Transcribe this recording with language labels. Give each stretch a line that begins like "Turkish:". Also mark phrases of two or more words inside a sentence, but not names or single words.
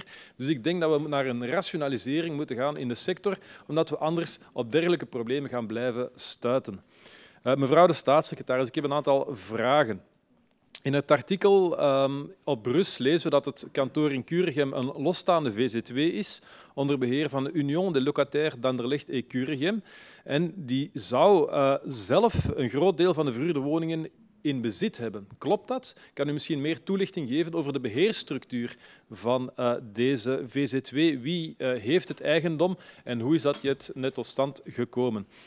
Dutch: Dus ik denk dat we naar een rationalisering moeten gaan in de sector, omdat we anders op dergelijke problemen gaan blijven stuiten. Mevrouw de staatssecretaris, ik heb een aantal vragen. In het artikel op Brus lezen we dat het kantoor in Kuregem een losstaande VZW is, onder beheer van de Union des Locataires d'Anderlecht et Kuregem. En die zou zelf een groot deel van de verhuurde woningen in bezit hebben. Klopt dat? Kan u misschien meer toelichting geven over de beheerstructuur van deze VZW? Wie heeft het eigendom en hoe is dat net tot stand gekomen?